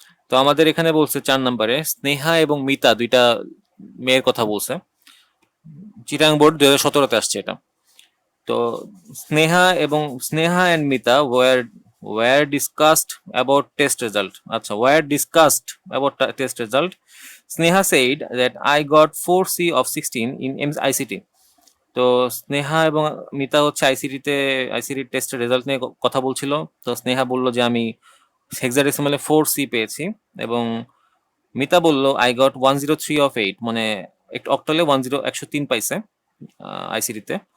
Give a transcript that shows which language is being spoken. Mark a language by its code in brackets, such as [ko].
[bn] তো আমাদের এখানে বলছে 4 নম্বরে স্নেহা এবং মিতা দুইটা মেয়ের কথা বলছে। চিটাং বোর্ড 2017-তে আসছে এটা। তো [en] Sneha and Mita were discussed about test result. আচ্ছা, were discussed about test result. Sneha said that I got 4C of 16 in ICT. [bn] তো স্নেহা এবং মিতা হচ্ছে আইসিটি টেস্টের রেজাল্ট নিয়ে কথা বলছিল। তো স্নেহা বলল যে আমি হেক্সাডেসিমালে 4C পেয়েছি, এবং মিতা বলল [en] I got 103 of 8, [bn] মানে একটু অক্টালে 103 পাইছে আইসিটিতে।